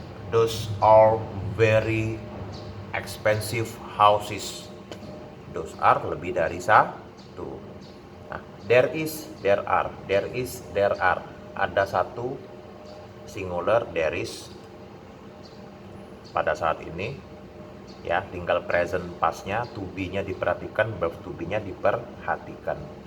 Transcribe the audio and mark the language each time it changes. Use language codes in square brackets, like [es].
[en] Those are very expensive houses. Those are [id] lebih dari satu. [en] Nah, there is, there are, there is, there are. [id] Ada satu singular, [en] there is. [id] Pada saat ini ya tinggal present past-nya, to be-nya diperhatikan, verb to be-nya diperhatikan.